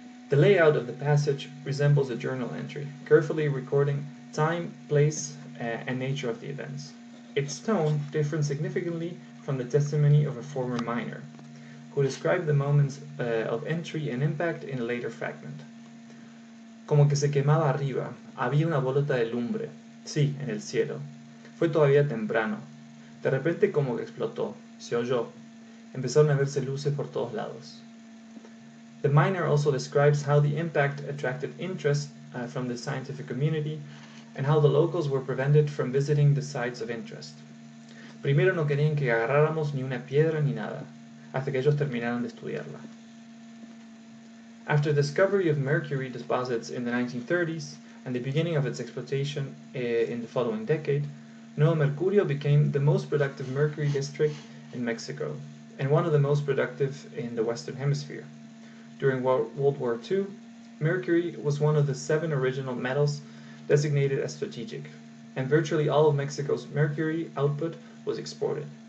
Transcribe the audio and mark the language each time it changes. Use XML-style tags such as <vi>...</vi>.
<en>The layout of the passage resembles a journal entry, carefully recording time, place, and nature of the events. Its tone differs significantly from the testimony of a former miner, who described the moments of entry and impact in a later fragment.</en> <es>Como que se quemaba arriba, había una bolota de lumbre, sí, en el cielo. Fue todavía temprano. De repente como que explotó, se oyó. Empezaron a verse luces por todos lados.</es> <en>The miner also describes how the impact attracted interest from the scientific community and how the locals were prevented from visiting the sites of interest.</en> <es>Primero no querían que agarráramos ni una piedra ni nada, hasta que ellos terminaron de estudiarla.</es> <en>After the discovery of mercury deposits in the 1930s and the beginning of its exploitation in the following decade, Nuevo Mercurio became the most productive mercury district in Mexico and one of the most productive in the Western Hemisphere. During World War II, mercury was one of the 7 original metals designated as strategic, and virtually all of Mexico's mercury output was exported.</en>